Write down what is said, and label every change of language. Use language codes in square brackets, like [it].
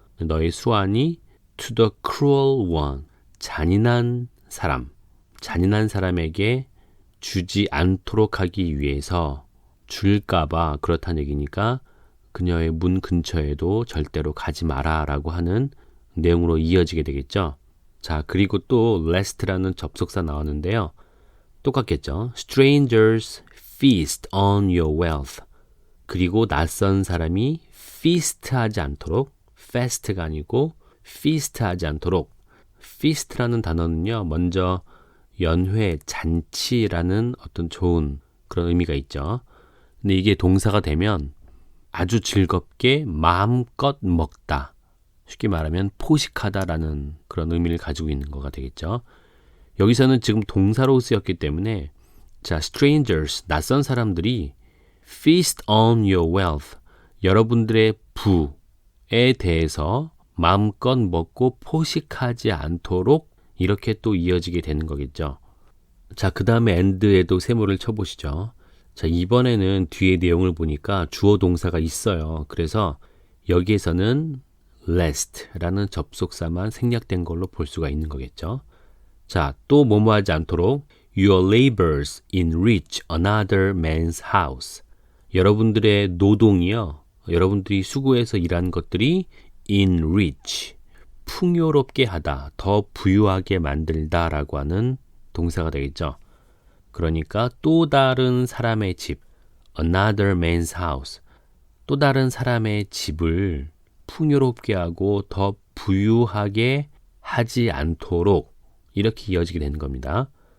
[ko] 너의 수한이 [en] to the cruel one, [ko] 잔인한 사람, 잔인한 사람에게 주지 않도록 하기 위해서 줄까봐 그렇다는 얘기니까 그녀의 문 근처에도 절대로 가지 마라 라고 하는 내용으로 이어지게 되겠죠. 자, 그리고 또 lest라는 접속사 나왔는데요. 똑같겠죠. [en] Strangers feast on your wealth. [ko] 그리고 낯선 사람이 feast하지 않도록, fest가 아니고 feast하지 않도록. feast라는 단어는요, 먼저 연회, 잔치라는 어떤 좋은 그런 의미가 있죠. 근데 이게 동사가 되면 아주 즐겁게 마음껏 먹다. 쉽게 말하면 포식하다라는 그런 의미를 가지고 있는 거가 되겠죠. 여기서는 지금 동사로 쓰였기 때문에 자, strangers, 낯선 사람들이 [en] feast on your wealth, [ko] 여러분들의 부에 대해서 마음껏 먹고 포식하지 않도록 이렇게 또 이어지게 되는 거겠죠. 자, 그 다음에 and에도 세모를 쳐보시죠. 자, 이번에는 뒤에 내용을 보니까 주어 동사가 있어요. 그래서 여기에서는 lest라는 접속사만 생략된 걸로 볼 수가 있는 거겠죠. 자, 또 뭐뭐 하지 않도록 [en] your labors enrich another man's house. [ko] 여러분들의 노동이요. 여러분들이 수고해서 일한 것들이 enrich, 풍요롭게 하다, 더 부유하게 만들다 라고 하는 동사가 되겠죠. 그러니까 또 다른 사람의 집, [en] another man's house, [ko] 또 다른 사람의 집을 풍요롭게 하고 더 부유하게 하지 않도록 이렇게 이어지게 되는 겁니다.